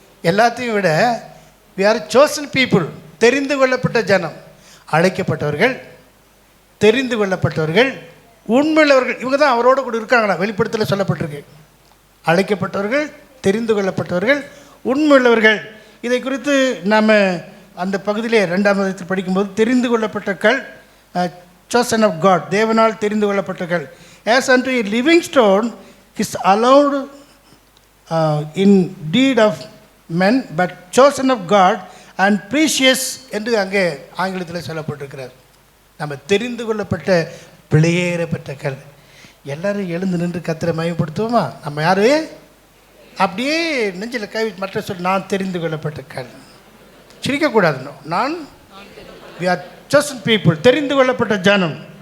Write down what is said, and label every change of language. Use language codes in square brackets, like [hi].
[ta] எல்லாத்தையும் விட [en] we are chosen people, [ta] தெரிந்து கொள்ளப்பட்ட ஜனம், அழைக்கப்பட்டவர்கள், தெரிந்து கொள்ளப்பட்டவர்கள், உண்மையுள்ளவர்கள். இவங்க தான் அவரோட கூட இருக்காங்களா? வெளிப்படுத்தல சொல்லப்பட்டிருக்கு. அழைக்கப்பட்டவர்கள், தெரிந்து கொள்ளப்பட்டவர்கள், உண்மையுள்ளவர்கள். இதை குறித்து நாம் அந்த பகுதியிலே 2ஆம் அதிகாரத்தில் படிக்கும்போது தெரிந்து கொள்ளப்பட்ட கல், [en] chosen of God, [ta] தேவனால் தெரிந்து கொள்ளப்பட்டவர்கள். [en] as unto a living stone is allowed in deed of men, but chosen of God and precious [ta] என்று அங்கே ஆங்கிலத்தில் சொல்லப்பட்டிருக்கிறார். நம்ம தெரிந்து கொள்ளப்பட்ட பிழையேறப்பட்ட கல். எல்லாரும் எழுந்து நின்று கர்த்தரை மகிமைப்படுத்துவோமா? நம்ம யாரு? அப்படியே நெஞ்சில் கை மற்ற சொல், நான் தெரிந்து கொள்ளப்பட்ட கல். சிரிக்கக்கூடாது. நான் [en] we are chosen people, [ta] தெரிந்து கொள்ளப்பட்ட ஜனம்.